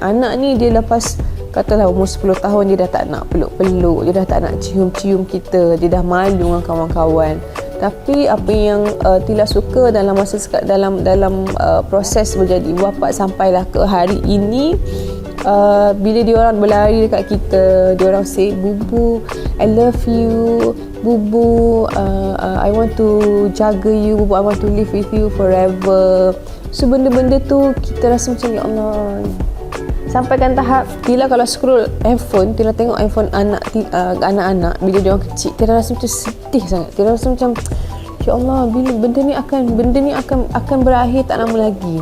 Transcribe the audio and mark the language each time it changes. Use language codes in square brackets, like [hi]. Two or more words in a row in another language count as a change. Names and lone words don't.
[ms] Anak ni dia lepas katalah umur 10 tahun, dia dah tak nak peluk-peluk, dia dah tak nak cium-cium kita, dia dah malu dengan kawan-kawan. Tapi apa yang Tila suka dalam proses menjadi ibu bapa sampailah ke hari ini, bila dia orang berlari dekat kita, dia orang say, "Bubu, [en] I love you. Bubu, I want to jaga you. Bubu, I want to live with you forever." [ms] So benda-benda tu kita rasa macam, ya Allah. Sampaikan tahap Tila kalau scroll handphone, Tila tengok handphone anak-anak bila dia orang kecil, Tila rasa macam sedih sangat. Tila rasa macam, ya Allah, bila benda ni akan berakhir tak lama lagi.